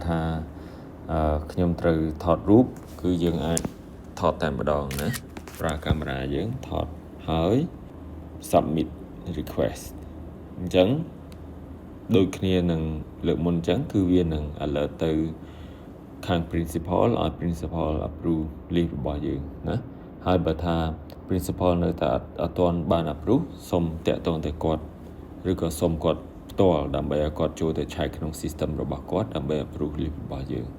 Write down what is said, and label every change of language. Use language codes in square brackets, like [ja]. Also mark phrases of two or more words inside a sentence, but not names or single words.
[km] ថាខ្ញុំត្រូវថតរូបគឺយើងអាចថតតែម្ដងណាប្រើកាមេរ៉ាយើង ថតហើយ [en] submit request [km] អញ្ចឹងដូចគ្នានឹងលើកមុនអញ្ចឹងគឺវានឹង alert ទៅខាង principal ឲ្យ [en] principal approve leave [km] របស់យើងណាហើយបើថា principal នៅតែអត់ទាន់បាន approve សូមតាក់ទងទៅគាត់ឬក៏សូមគាត់ផ្ទាល់ដើម្បីឲ្យគាត់ចូលទៅឆែកក្នុង system របស់គាត់ដើម្បី [en] approve leave [km] របស់យើង